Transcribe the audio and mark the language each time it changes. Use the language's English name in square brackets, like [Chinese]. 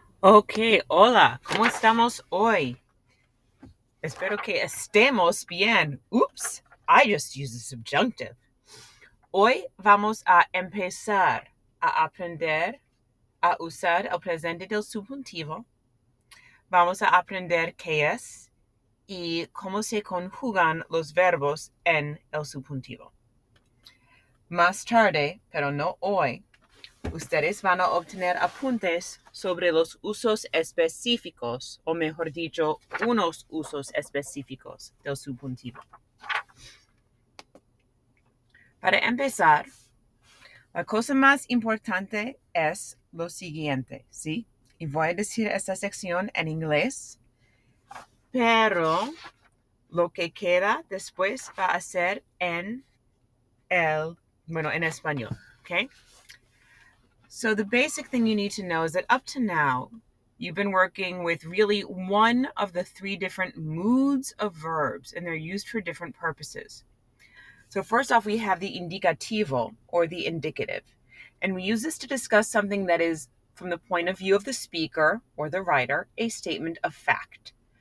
[Spanish] Ok, hola, ¿cómo estamos hoy? Espero que estemos bien. [English] Oops, I just used the subjunctive. [Spanish] Hoy vamos a empezar a aprender a usar el presente del subjuntivo. Vamos a aprender qué es y cómo se conjugan los verbos en el subjuntivo. Más tarde, pero no hoy, ustedes van a obtener apuntes sobre los usos específicos, o mejor dicho, unos usos específicos del subjuntivo. Para empezar, la cosa más importante es lo siguiente, ¿sí? Y voy a decir esta sección en inglés, pero lo que queda después va a ser en español, ¿ok? [English] So the basic thing you need to know is that up to now, you've been working with really one of the three different moods of verbs, and they're used for different purposes. So first off, we have the indicativo, or the indicative. And we use this to discuss something that is, from the point of view of the speaker or the writer, a statement of fact.